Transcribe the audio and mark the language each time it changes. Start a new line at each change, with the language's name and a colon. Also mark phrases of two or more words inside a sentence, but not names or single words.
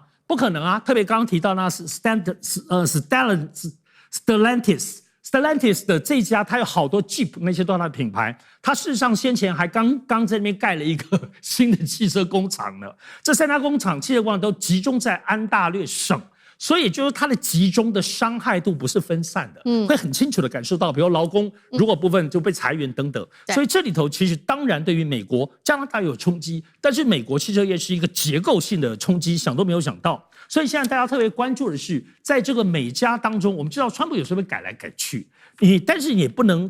Chinese: 不可能啊！特別剛剛提到那是 Stellantis 的這家，它有好多 Jeep 那些都是它的品牌。它事實上先前還剛在那邊蓋了一個新的汽車工廠呢。這3家汽車工廠都集中在安大略省，所以就是它的集中的傷害度不是分散的，會很清楚的感受到，比如勞工如果部分就被裁員等等。所以這裡頭其實當然對於美國、加拿大有衝擊，但是美國汽車業是一個結構性的衝擊，想都沒有想到。所以現在大家特別關注的是，在這個美加當中，我們知道川普有時候會改來改去，但是也不能。